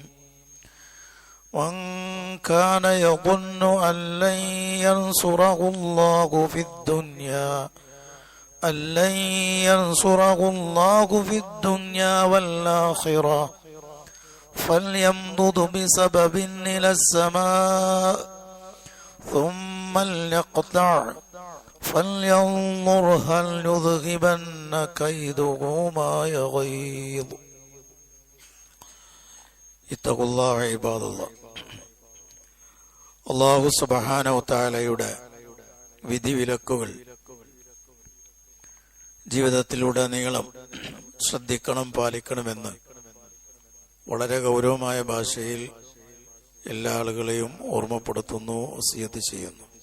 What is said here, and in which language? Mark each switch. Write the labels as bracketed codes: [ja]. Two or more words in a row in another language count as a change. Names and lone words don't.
[ar] من كان يظن أن لن ينصره الله في الدنيا والآخرة فليمدد بسبب إلى السماء ثم ليقطع فلينظر هل يذهبن كيده ما يغيظ. اتقوا الله عباد الله. الله سبحانه وتعالى [ml] വിധിവിലക്കുകൾ ജീവിതത്തിലുടനീളം ശ്രദ്ധിക്കണം, പാലിക്കണമെന്ന് വളരെ ഗൗരവമായ ഭാഷയിൽ എല്ലാ ആളുകളെയും ഓർമ്മപ്പെടുത്തുന്നു, വസിയത്ത് ചെയ്യുന്നു.